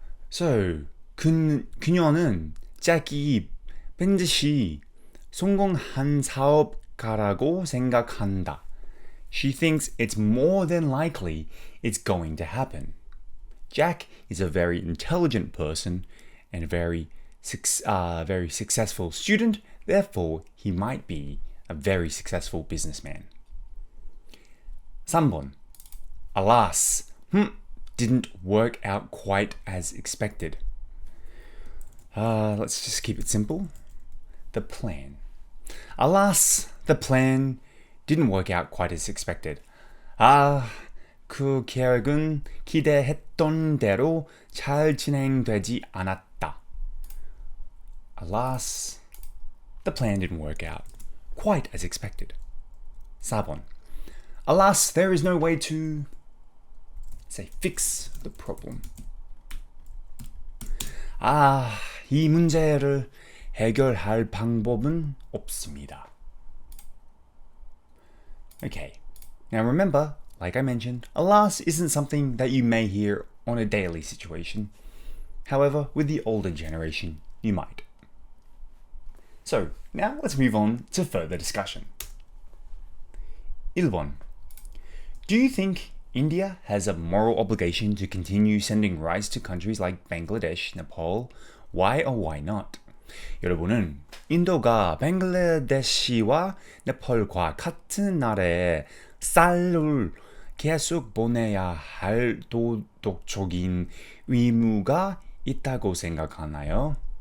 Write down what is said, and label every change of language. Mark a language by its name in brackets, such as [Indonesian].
[Korean] So, 그녀는 짝이 반드시 성공한 사업가라고 생각한다. [English] She thinks it's more than likely it's going to happen. Jack is a very intelligent person and a very successful student, therefore he might be a very successful businessman. [Korean] 3번. [English] Alas, didn't work out quite as expected. Let's just keep it simple. The plan. Alas, the plan didn't work out quite as expected. [Korean] 그 계획은 기대했던 대로 잘 진행되지 않았다. [English] Alas, the plan didn't work out quite as expected. [Korean] 4번. [English] Alas, there is no way to, say, fix the problem. [Korean] 이 문제를 해결할 방법은 없습니다. [English] Okay, now remember, like I mentioned, alas isn't something that you may hear on a daily situation. However, with the older generation, you might. So, now let's move on to further discussion. [Korean] 1번. [English] Do you think India has a moral obligation to continue sending rice to countries like Bangladesh, Nepal? Why or why not? [Korean] 여러분은 인도가 뱅글라데시와 네팔과 같은 나라에 쌀을 계속 보내야 할 도덕적인 의무가 있다고 생각하나요?